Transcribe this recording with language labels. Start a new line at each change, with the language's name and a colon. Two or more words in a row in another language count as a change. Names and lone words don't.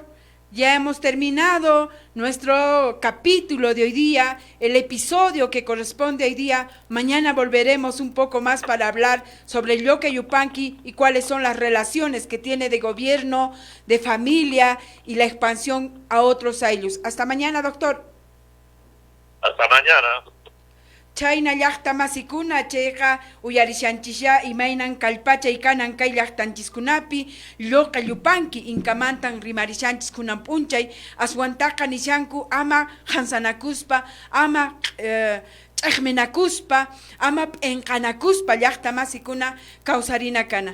Spanish: Ya hemos terminado nuestro capítulo de hoy día, el episodio que corresponde hoy día. Mañana volveremos un poco más para hablar sobre el Yoque Yupanqui y cuáles son las relaciones que tiene de gobierno, de familia y la expansión a otros aylus. Hasta mañana, doctor. Hasta mañana.
Quechua: Chayna llaqta masikuna chayqa uyarishanchisya imaynan kallpachay kanan kay llaqtanchiskunapi Yoque Yupanqui inkamantan rimarishanchis kunan p'unchay aswantaqa nishanku ama hansanakuspa, ama ch'aqminakuspa, ama p'enqanakuspa llaqta masikuna kawsarina kana.